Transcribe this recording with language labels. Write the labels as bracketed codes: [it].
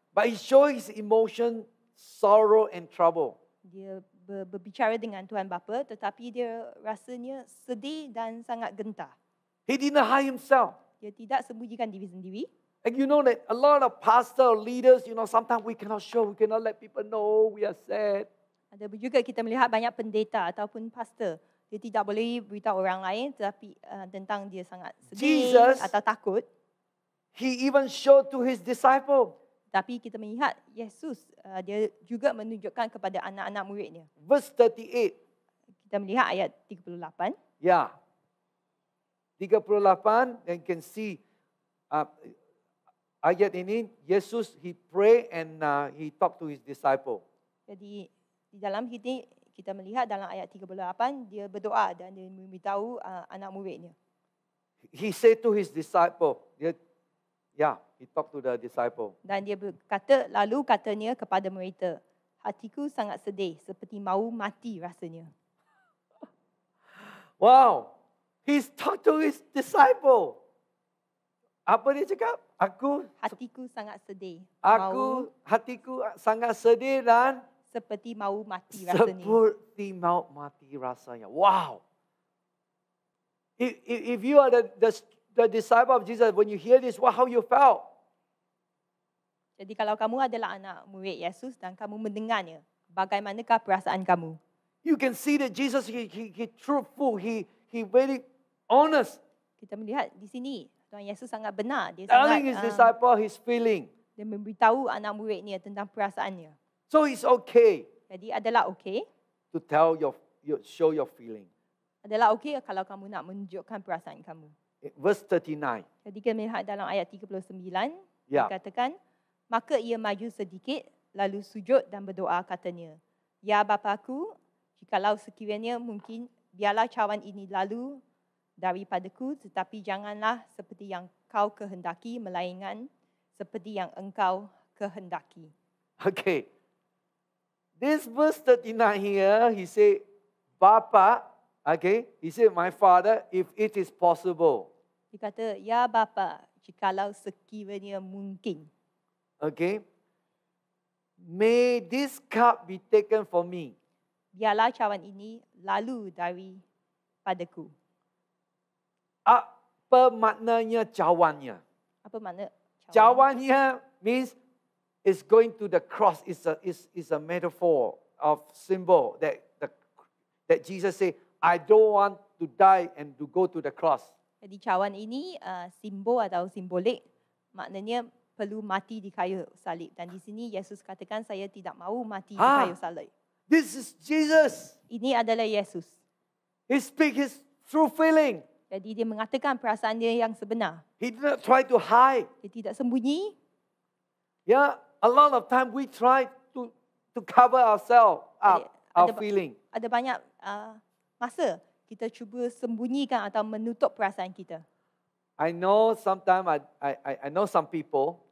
[en] But he shows his emotion, sorrow and trouble. [ms] Dia berbicara dengan Tuhan Bapa, tetapi dia rasanya sedih dan sangat gentar. [en] He didn't hide himself. [ms] Dia tidak sembunyikan diri sendiri. [en] And you know that a lot of pastor leaders, sometimes we cannot show, we cannot let people know we are sad. [ms] Ada juga kita melihat banyak pendeta ataupun pastor, dia tidak boleh beritahu orang lain tetapi tentang dia sangat sedih [en] Jesus, [ms] atau takut. [en] He even showed to his disciple. [ms] Tapi kita melihat Yesus, dia juga menunjukkan kepada anak-anak muridnya. [en] Verse 38. [ms] Kita melihat ayat 38. [en] Yeah. 38, and you can see [ms] ayat ini Yesus [en] he pray and he talk to his disciple. [ms] Jadi di dalam kita melihat dalam ayat 38 dia berdoa dan dia memberitahu anak muridnya. [en] He said to his disciple, he talked to the disciple. [ms] Dan dia berkata, lalu katanya kepada mereka, hatiku sangat sedih seperti mahu mati rasanya. [en] Wow, he's talked to his disciple. [ms] Apa dia cakap? Hatiku sangat sedih. Hatiku sangat sedih dan seperti mahu mati rasanya. Seperti mahu mati rasanya. Wow. [en] If you are the disciple of Jesus, when you hear this, how you felt? [ms] Jadi kalau kamu adalah anak murid Yesus dan kamu mendengarnya, bagaimanakah perasaan kamu? [en] You can see that Jesus, he truthful, he very honest. [ms] Kita melihat di sini, Tuhan Yesus sangat benar. Dia [en] telling his disciple his feeling. [ms] Dia memberitahu anak muridnya tentang perasaannya. [en] So it's okay. [ms] Jadi adalah okay. [en] To tell show your feeling. [ms] Adalah okay kalau kamu nak menunjukkan perasaan kamu. [en] Verse 39. [ms] Jadi kita melihat dalam ayat 39, dikatakan, maka ia maju sedikit, lalu sujud dan berdoa katanya, Ya Bapaku, jikalau sekiranya mungkin, biarlah cawan ini lalu daripadaku, tetapi janganlah seperti yang kau kehendaki, melainkan seperti yang engkau kehendaki. [en] Okay. This verse 39 here, he said, Bapa, okay, he said, my Father, if it is possible. [ms] Dia kata, Ya Bapa, jikalau sekiranya mungkin. [en] Okay. May this cup be taken from me. [ms] Biarlah cawan ini lalu daripadaku. Apa maknanya cawannya? Apa makna cawan? [en] Cawannya means it's going to the cross. It's a metaphor of symbol that Jesus said, I don't want to die and to go to the cross. [ms] Jadi cawan ini simbol atau simbolik, maknanya perlu mati di kayu salib. Dan di sini Yesus katakan, saya tidak mahu mati di kayu salib. [en] This is Jesus. [ms] Ini adalah Yesus. [en] He speaks his true feeling. [ms] Jadi dia mengatakan perasaan dia yang sebenar. [en] He did not try to hide. [ms] Dia tidak sembunyi. [en] Yeah, a lot of time we try to cover ourselves up, our feeling. [ms] Ada banyak masa kita cuba sembunyikan atau menutup perasaan kita. [en] I know sometimes I know some people.